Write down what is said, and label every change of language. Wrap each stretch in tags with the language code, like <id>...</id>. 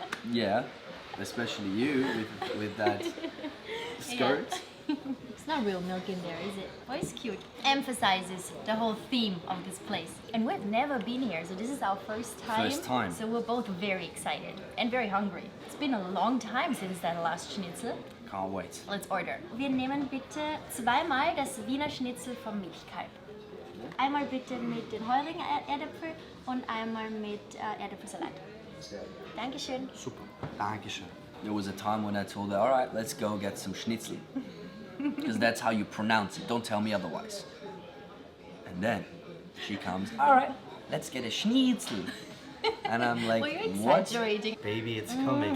<en>Yeah, especially you with that skirt. It's not real milk in there, is it? Oh, it's cute. Emphasizes the whole theme of this place. And we've never been here, so this is our first time. First time. So we're both very excited and very hungry. It's been a long time since that last Schnitzel. Can't wait. Let's order.</en> <de>Wir nehmen bitte zweimal das Wiener Schnitzel vom Milchkalb. Einmal bitte mit den heurigen Erdäpfel und einmal mit Erdäpfelsalat. Dankeschön. Super. Dankeschön.</de> <en>There was a time when I told her, all right, let's go get some schnitzel. Because that's how you pronounce it. Don't tell me otherwise. And then she comes, all right, let's get a schnitzel. And I'm like, Well, you're what? exaggerating. Baby, it's coming.</en>